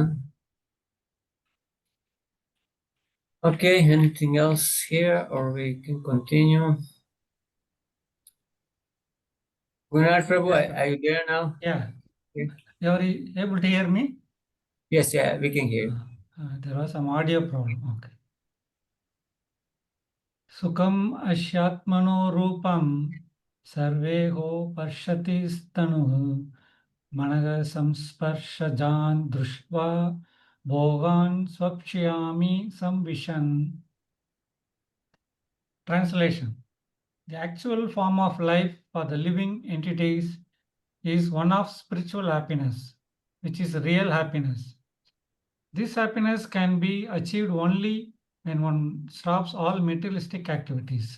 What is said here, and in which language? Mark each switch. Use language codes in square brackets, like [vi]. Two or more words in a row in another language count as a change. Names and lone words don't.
[en] Okay, anything else here, or we can continue? Gunnar Prabhu, are you there now? Yeah. Okay. You are able to hear me? Yes, yeah, we can hear you. There was some audio problem. Okay. [sa] Sukham ashyatmano rupam sarveho parshati stanu managa samsparshajan drushva bhogan swapshyami samvishan. [en] Translation. The actual form of life for the living entities is one of spiritual happiness, which is real happiness. This happiness can be achieved only when one stops all materialistic activities.